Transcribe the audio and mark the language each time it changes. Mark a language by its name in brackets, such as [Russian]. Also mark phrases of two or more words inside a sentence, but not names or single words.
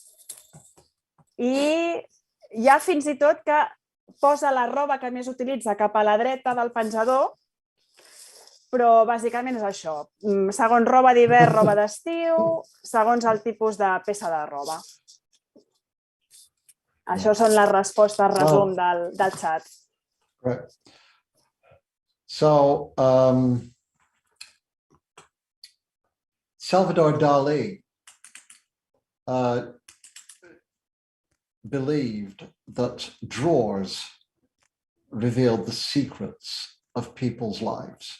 [Catalan] I hi ha fins i tot que posa la roba que més utilitza cap a la dreta del penjador, però bàsicament és això. Segons roba d'hivern, roba d'estiu, segons el tipus de peça de roba. Això són les respostes resum del xat. [English] Right. So, Salvador Dali believed that drawers revealed the secrets of people's lives.